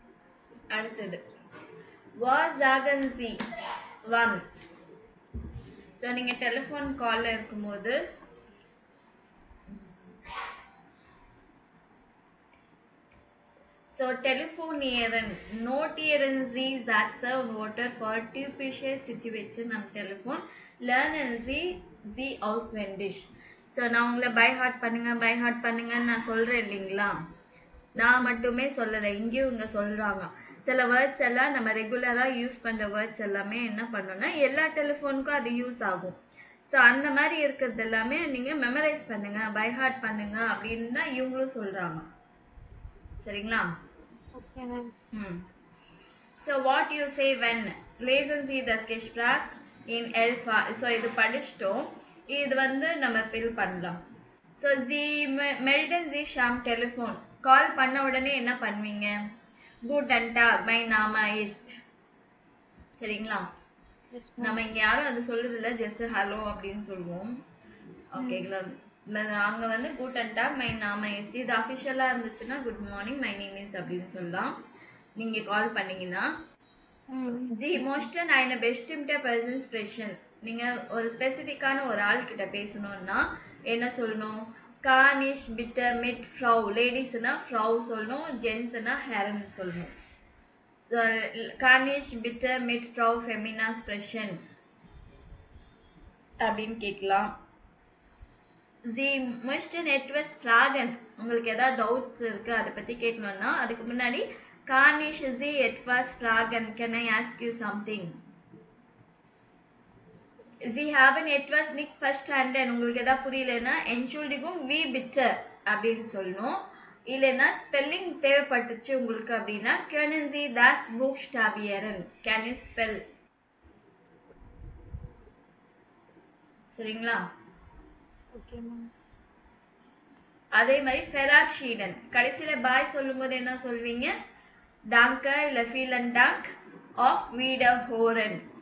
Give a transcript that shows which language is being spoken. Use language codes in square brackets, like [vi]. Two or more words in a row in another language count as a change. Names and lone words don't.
[ta] அடுத்தது [de] was sagen Sie wann. [ta] ஸோ நீங்கள் [en] telephone call [ta] இருக்கும்போது [de] so telefonieren notieren Sie Sätze und Wörter für typische Situationen am Telefon lernen Sie auswendig [ta] ஸோ நான் உங்களை [en] by heart [ta] பண்ணுங்கன்னு நான் சொல்கிறேன் இல்லைங்களா, நான் மட்டுமே சொல்லலை, இங்கேயும் இவங்க சொல்கிறாங்க. சில வேர்ட்ஸ் எல்லாம் நம்ம [en] regular use [ta] பண்ணுற வேர்ட்ஸ் எல்லாமே என்ன பண்ணோன்னா எல்லா டெலிஃபோனுக்கும் அது யூஸ் ஆகும். ஸோ அந்த மாதிரி இருக்கிறது எல்லாமே நீங்கள் மெமரைஸ் பண்ணுங்க, [en] by heart [ta] பண்ணுங்க அப்படின்னு தான் இவங்களும் சொல்கிறாங்க. சரிங்களா? [en] Okay, ma'am. So what you say when [de] lesen Sie das Gespräch in Elfa. [ta] So இது படிச்சிட்டோம், இது வந்து நம்ம ஃபில் பண்ணலாம். [de] ஸோ Sie melden sich am Telefon. [ta] கால் பண்ண உடனே என்ன பண்ணுவீங்க? [de] Guten Tag, mein Name ist. [ta] சரிங்களா? நம்ம இங்க யாரும் அது சொல்றது இல்லை, ஜஸ்ட் ஹலோ அப்படின்னு சொல்லுவோம். ஓகேங்களா? அங்கே வந்து [de] Guten Tag mein Name ist, [ta] இது அஃபிஷியலாக இருந்துச்சுன்னா [en] good morning my name is [ta] அப்படின்னு சொல்லலாம். நீங்கள் கால் பண்ணீங்கன்னா [de] Sie möchten eine bestimmte Person sprechen. [ta] நீங்கள் ஒரு ஸ்பெசிஃபிக்கான ஒரு ஆள் கிட்ட பேசணும்னா என்ன சொல்லணும்? [de] kann ich bitte mit Frau, [ta] லேடிஸ்னா ஃப்ரௌ சொல்லணும், ஜென்ஸ்னா ஹெரன் சொல்லணும். [de] kann ich bitte mit Frau Femina sprechen [ta] அப்படின்னு கேட்கலாம். [de] Sie möchten etwas fragen. [ta] உங்களுக்கு ஏதாவது டவுட்ஸ் இருக்கு அதை பத்தி கேட்கணும்னா அதுக்கு முன்னாடி [de] kann ich Sie etwas fragen, [en] can I ask you something. [de] Sie haben etwas nicht verstanden. [ta] உங்களுக்கு ஏதாவது புரியலன்னா [de] Entschuldigung wie bitte [ta] அப்படின்னு சொல்லணும். இல்லைன்னா ஸ்பெல்லிங் தேவைப்பட்டுச்சு உங்களுக்கு அப்படின்னா [de] können Sie das buchstabieren, [en] can you spell. [ta] சரிங்களா? அதே மாதிரி ஃபெராப்ஷீடன் கடைசியில பாய் சொல்லும்போது என்ன சொல்வீங்க? [de] டாங்க இல்ல vielen Dank auf Wiederhören.